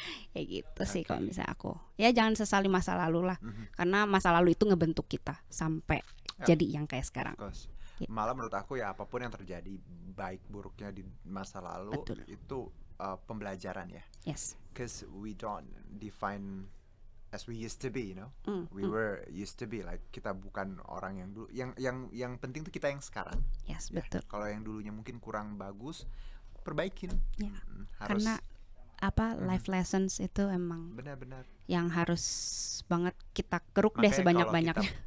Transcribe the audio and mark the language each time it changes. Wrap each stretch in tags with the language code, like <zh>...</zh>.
<id>Kayak gitu sih kalau misalnya aku. Ya jangan sesali masa lalu lah, karena masa lalu itu ngebentuk kita sampai jadi yang kayak sekarang. Gitu. Malah menurut aku ya, apapun yang terjadi baik buruknya di masa lalu, itu pembelajaran ya.</id> <en>Yes. Because we don't define as we used to be, you know. We were used to be like,</en> <id>kita bukan orang yang dulu. Yang penting tuh kita yang sekarang.</id> <en>Yes,</en> <id>ya. betul. Kalau yang dulunya mungkin kurang bagus, perbaikin. Ya. Harus, karena</id> <en>life lessons</en> <id>itu emang benar-benar yang harus banget kita keruk deh sebanyak-banyaknya.</id>